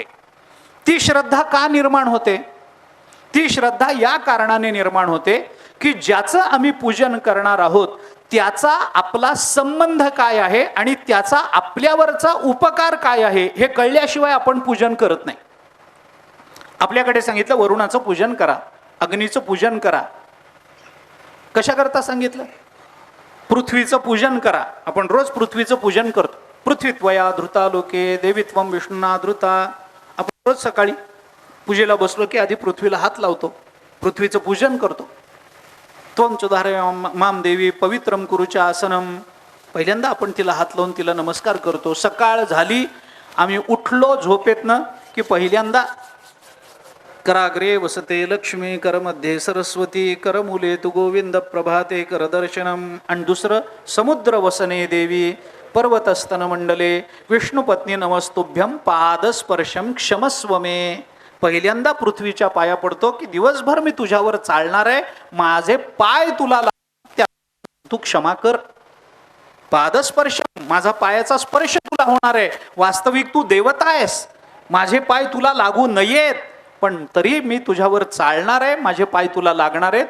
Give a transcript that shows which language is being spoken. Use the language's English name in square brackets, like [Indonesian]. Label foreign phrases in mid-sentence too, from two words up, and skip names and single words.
[Marathi] ती श्रद्धा का निर्माण होते? ती श्रद्धा या कारणाने निर्माण होते की ज्याचं आम्ही पूजन करणार आहोत त्याचा आपला संबंध काय आहे आणि त्याचा आपल्यावरचा उपकार काय आहे हे कळल्याशिवाय आपण पूजन करत नाही. आपल्याकडे सांगितलं वरुणाचं पूजन करा, अग्नीचं पूजन करा. कशा करता सांगितलं? पृथ्वीचं पूजन करा. आपण रोज पृथ्वीचं पूजन करतो. [Sanskrit] पृथ्वीत्वया धृता लोके देवीत्वम विष्णुना धृता. [Marathi] आपण रोज सकाळी पूजेला बसलो की आधी पृथ्वीला हात लावतो, पृथ्वीचं पूजन करतो. [Sanskrit] त्वं चोधारय माम देवी पवित्रम कुरुच्या आसनम. [Marathi] पहिल्यांदा आपण तिला हात लावून तिला नमस्कार करतो. सकाळ झाली, आम्ही उठलो झोपेतनं की पहिल्यांदा [Sanskrit] कराग्रे वसते लक्ष्मी, करमध्ये सरस्वती, करमुले तु गोविंद प्रभाते करदर्शनम. [Marathi] आणि दुसरं [Sanskrit] समुद्र वसने देवी पर्वतस्तन मंडले विष्णुपत्नी नमस्तुभ्यम पादस्पर्शम क्षमस्व मे. [Marathi] पहिल्यांदा पृथ्वीच्या पाया पडतो की दिवसभर मी तुझ्यावर चालणार आहे, माझे पाय तुला त्या तू क्षमा कर. पादस्पर्श, माझा पायाचा स्पर्श तुला होणार आहे. वास्तविक तू देवता आहेस, माझे पाय तुला लागू नयेत, पण तरी मी तुझ्यावर चालणार आहे, माझे पाय तुला लागणार आहेत.